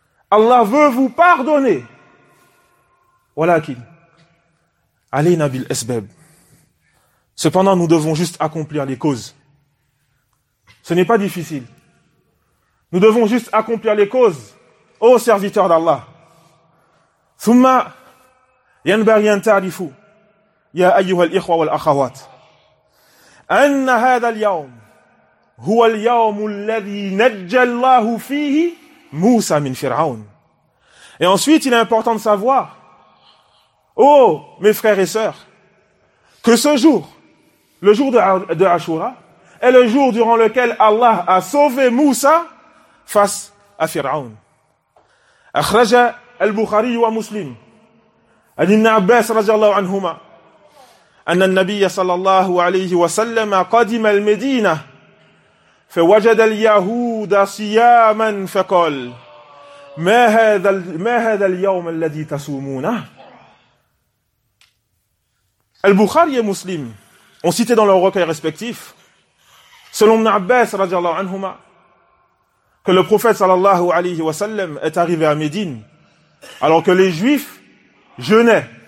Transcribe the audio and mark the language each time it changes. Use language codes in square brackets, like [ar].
[fr] Allah veut vous pardonner. [ar] Walakin alayna bil asbab. [fr] Cependant, nous devons juste accomplir les causes. Ce n'est pas difficile. Nous devons juste accomplir les causes, ô serviteur d'Allah. [ar] ثم ينبغي أن تعرفوا يا أيها الإخوة والأخوات أن هذا اليوم هو اليوم الذي نجى الله فيه موسى من فرعون. [fr] Et ensuite, il est important de savoir, oh mes frères et sœurs, que ce jour, le jour de Ashura, est le jour durant lequel Allah a sauvé Moussa face à Pharaon. [ar] أخرج البخاري ومسلم عن ابن عباس رضي الله عنهما أن النبي صلى الله عليه وسلم قدم المدينة فوجد اليهود صياما فقال ما هذا اليوم الذي تصومونه. [fr] Al-Bukhari et Muslim ont cité dans leurs recueils respectifs, selon Ibn Abbas, radiallahu anhuma, que le prophète sallallahu alayhi wa sallam est arrivé à Médine, alors que les juifs jeûnaient.